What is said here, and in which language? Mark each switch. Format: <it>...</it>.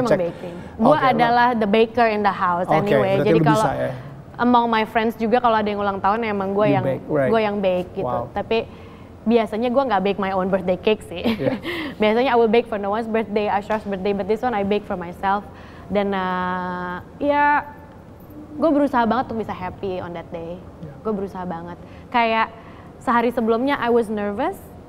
<id>emang</id> <en>baking.</en> <id>Gue adalah</id> <en>the baker in the house anyway.</en> <id>Jadi kalau</id> <en>among my friends</en> <id>juga kalau ada yang ulang tahun emang gue yang bake gitu. Tapi biasanya gue nggak</id> <en>bake my own birthday cake</en> <id>sih. Biasanya</id> <en>I will bake for Noah's birthday, Ashraf's birthday, but this one I bake for myself.</en> <id>Dan ya gue berusaha banget untuk bisa</id> <en>happy on that day.</en> <id>Gue berusaha banget. Kayak sehari sebelumnya</id> <en>I was nervous.</en>